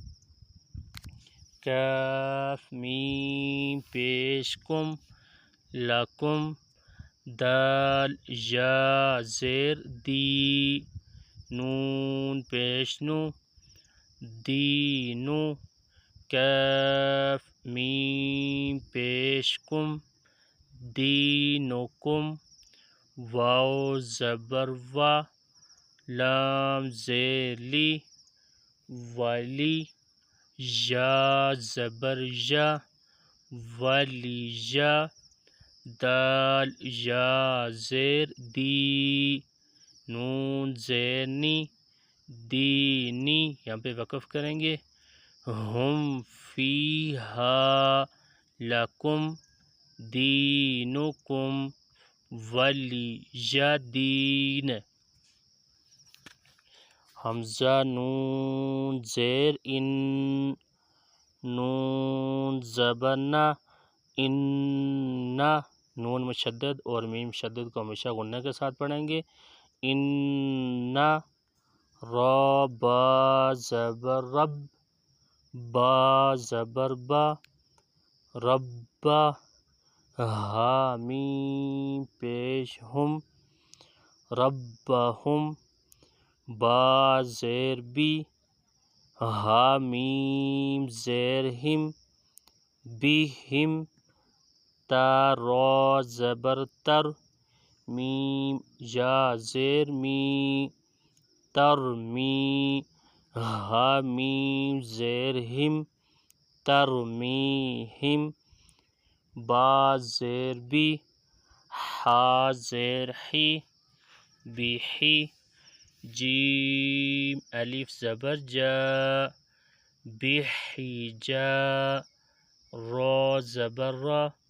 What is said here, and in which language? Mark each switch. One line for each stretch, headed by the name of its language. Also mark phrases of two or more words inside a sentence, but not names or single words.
Urdu: کاف میم پیش کم، لکم، دال یا زیر دی، نون پیش نو، دینو، کاف میم پیش کم، دینکم، واو زبر وا، لام زیر لی، ولی، یا زبر یا، ولی یا، دال یا زیر دی، نون زیر نی، دینی، یہاں پہ وقف کریں گے،
Arabic: ہم فیہا لکم دینکم ولی دین۔
Urdu: حمزہ نون زیر ان، نون زبر نا، ان، نون مشدد اور میم مشدد کو ہمیشہ غنہ کے ساتھ پڑھیں گے، ان، را با زبر رب، با زبر با، ربا، ہا میم پیش ہم، ربہم، با زیر بی، ہا میم زیر ہم، بہم، تا را زبر تر، میم یا زیر می، ترمی، ہا میم زیر ہم، ترمیہم، با زیر بی، ہا زیر حی، بحی، جیم الف زبر جا، بحجا، را زبر را،